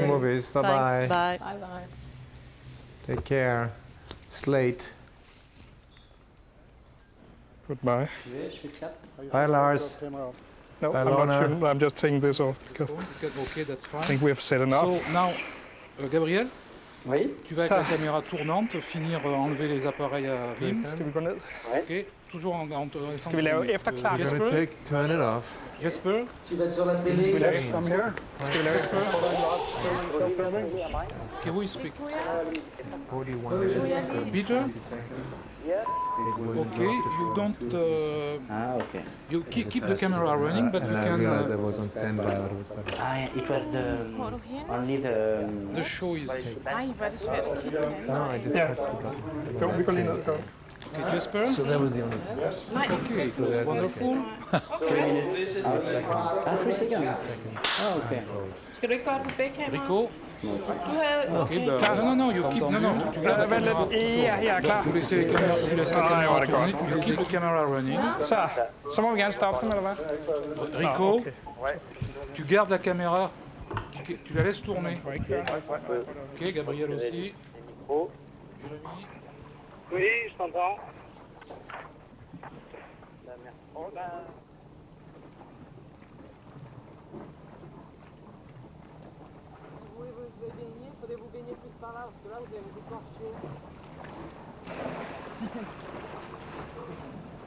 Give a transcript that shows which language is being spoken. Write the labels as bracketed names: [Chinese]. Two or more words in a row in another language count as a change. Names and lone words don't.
[English] your movies. Bye Thanks, bye. bye. Bye bye. Take care. Slate. Goodbye. Bye, Lars. No, Bye, I'm Lorna. not sure. I'm just taking this off because Okay, that's I fine. think we have said enough. So now, Gabriel, [French] Oui. tu vas avec la caméra tournante finir enlever les appareils à Vim. [Danish] Skal vi gå ned? [French] Ok, toujours en laissant. [Danish] Skal vi lave efterklap? [English] You're gonna turn it off. Jesper, [Danish] Skal vi lave [English] from here? [Danish] Skal vi lave [English] okay, who is speak? 41. Peter? Okay, you don't. Okay. You keep the camera running, but you And I realized I can. was on standby all of a sudden. It was only the... The show is. No, I just Yeah. touched the button. Go, [Danish] vi går lige ned. Go. [English] Okay, Jesper. So that was the only thing. Okay, wonderful. 3 minutes. 3 seconds. Okay. [Danish] Skal du ikke godt på begge kameraer? [English] Rico. Okay. No, you keep. No, [French] tu gardes la [Danish] Vent [French] caméra. [Danish] lidt. Ja, jeg er klar. [French] Vous laissez la caméra [Danish] hvor er det [French] tourner, [Danish] godt. [English] you keep the camera running. [Danish] Så må vi gerne stoppe dem, eller hvad? [English] Rico, okay. [French] tu gardes la caméra, tu la laisses tourner. Ok, Gabriel aussi. Jérémy. Oui, je t'entends. Faudrait-vous baigner plus par là, parce que là vous allez vous écorcher.